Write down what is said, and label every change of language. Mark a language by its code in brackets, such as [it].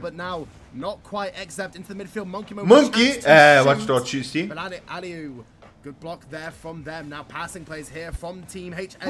[en] But now not quite Except into the midfield. [bg] Monkey, обаче това чисти. [en] Good block there from them. Now passing plays here from Team HSK.